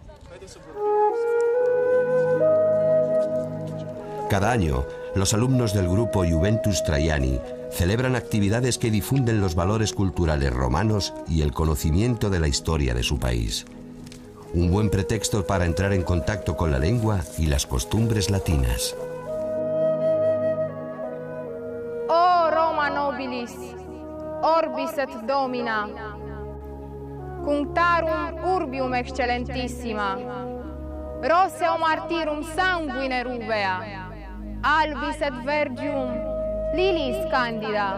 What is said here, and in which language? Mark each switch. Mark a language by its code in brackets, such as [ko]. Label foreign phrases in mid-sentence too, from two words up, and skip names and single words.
[es] Cada año, los alumnos del grupo Juventus Traiani celebran actividades que difunden los valores culturales romanos y el conocimiento de la historia de su país. Un buen pretexto para entrar en contacto con la lengua y las costumbres latinas. [la] Oh Roma nobilis, orbis et domina, Cunctarum urbium excellentissima, roseo martyrum sanguine ruvea, albis et vergium lilis candida.